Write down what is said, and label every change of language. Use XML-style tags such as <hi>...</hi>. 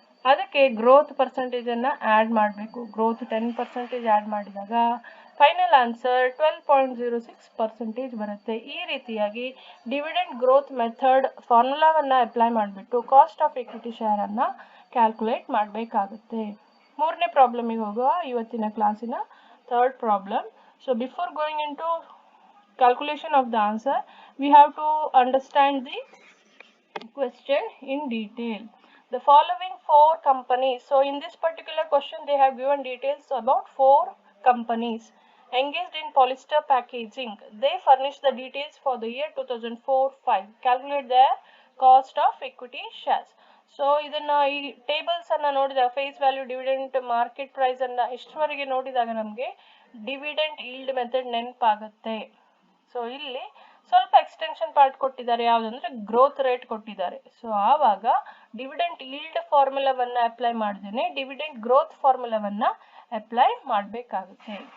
<kn>ಅದಕ್ಕೆ growth ಪರ್ಸೆಂಟೇಜನ್ನು add ಮಾಡಬೇಕು. Growth 10% add ಮಾಡಿದಾಗ ಫೈನಲ್ ಆನ್ಸರ್ 12.06% ಬರುತ್ತೆ. ಈ ರೀತಿಯಾಗಿ ಡಿವಿಡೆಂಡ್ ಗ್ರೋತ್ ಮೆಥಡ್ ಫಾರ್ಮುಲಾವನ್ನು ಅಪ್ಲೈ ಮಾಡಿಬಿಟ್ಟು ಕಾಸ್ಟ್ ಆಫ್ ಇಕ್ವಿಟಿ ಶೇರನ್ನು ಕ್ಯಾಲ್ಕುಲೇಟ್ ಮಾಡಬೇಕಾಗುತ್ತೆ. ಮೂರನೇ ಪ್ರಾಬ್ಲಮಿಗೆ ಹೋಗುವ ಇವತ್ತಿನ ಕ್ಲಾಸಿನ third problem.</kn> <en>So before going into calculation of the answer, we have to understand the question in detail. The following 4 companies, so in this particular question they have given details about 4 companies engaged in polyester packaging. They furnish the details for the year 2004-5. Calculate their cost of equity shares.</en> <kn>So ಇದನ್ನು ಈ ಟೇಬಲ್ಸನ್ನು ನೋಡಿದಾಗ face value, dividend, market ಪ್ರೈಸನ್ನು ಇಷ್ಟವರೆಗೆ ನೋಡಿದಾಗ ನಮಗೆ dividend yield method ನೆನಪಾಗುತ್ತೆ. So ಇಲ್ಲಿ ಸ್ವಲ್ಪ extension part ಕೊಟ್ಟಿದ್ದಾರೆ, ಯಾವುದಂದ್ರೆ ಗ್ರೋತ್ ರೇಟ್ ಕೊಟ್ಟಿದ್ದಾರೆ. ಸೊ ಆವಾಗ ಡಿವಿಡೆಂಟ್ ಈಲ್ಡ್ ಫಾರ್ಮುಲಾವನ್ನು ಅಪ್ಲೈ ಮಾಡ್ದೇನೆ ಡಿವಿಡೆಂಟ್ ಗ್ರೋತ್ ಫಾರ್ಮುಲಾವನ್ನು ಅಪ್ಲೈ ಮಾಡಬೇಕಾಗುತ್ತೆ.</kn>